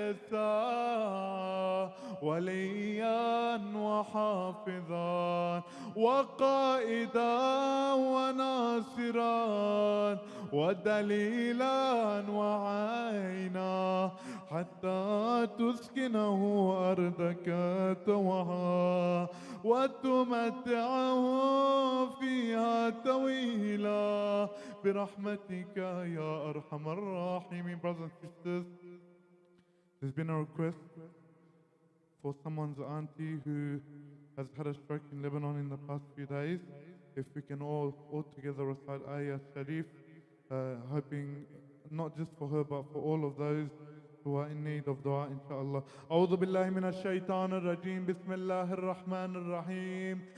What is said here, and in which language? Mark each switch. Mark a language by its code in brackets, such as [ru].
[ar] ساعة وليا وحافظا وقائدا وناصرا ودليلا وعينا، حتى تسكنه أرضك توها وتمتعه فيها طويلا برحمتك يا أرحم الراحمين. [en] Brothers and sisters, there's been a request for someone's auntie who has had a stroke in Lebanon in the past few days. If we can all together recite Ayah Sharif, hoping not just for her but for all of those who are in need of dua, inshallah. [ar] أعوذ بالله من الشيطان الرجيم. بسم الله الرحمن الرحيم.